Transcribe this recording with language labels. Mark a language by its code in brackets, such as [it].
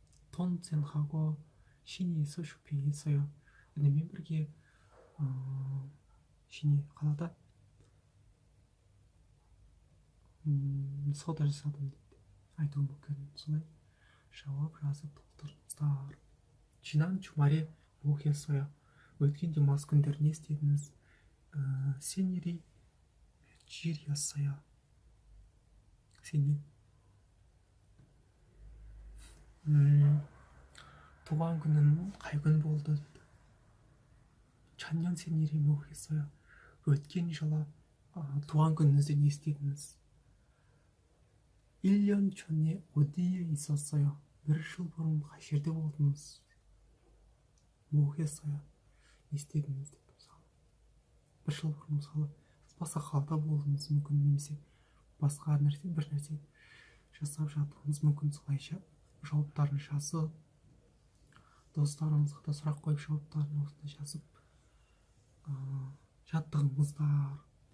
[ko] 톤센하고 시내에서 쇼핑했어요. [kk] 은혜мен бірге 시내 қалада сауда жасадым деп айтуы мүмкін. солай жауап жазып толтырыңыздар. [ko] 지난 주말에 뭐 했어요? [kk] өткен демалыс күндері не істедіңіз? [ko] 생일이 며칠이었어요? 생일. [kk] туған күнім қай күн болды дейді. [ko] 작년 생일이 뭐 했어요? [kk] өткен жылы туған күніңізде не істедіңіз? [ko] 1년 전에 어디에 있었어요? [kk] бір жыл бұрын қай жерде болдыңыз? [ko] 뭐 했어요? [kk] не істедіңіз деп. мысалы, бір жыл бұрын мысалы басқа қалада болдыңыз мүмкін, немесе басқа бір нәрсе жасап жатырыңыз мүмкін. солайша жауаптарын жазып, достарыңызға да сұрақ қойып жауаптарын осындай жазып жаттығыңыздар.